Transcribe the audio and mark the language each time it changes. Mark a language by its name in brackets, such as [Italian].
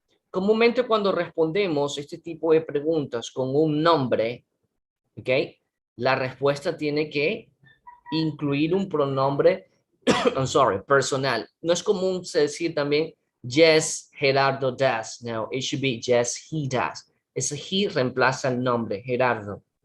[Spanish] Comúnmente cuando respondemos este tipo de preguntas con un nombre, ¿ok? La respuesta tiene que incluir un pronombre, [English] I'm sorry, [Spanish] personal. No es común decir también, [English] yes, Gerardo does. No, it should be, yes, he does. [Spanish] Ese he reemplaza el nombre, Gerardo.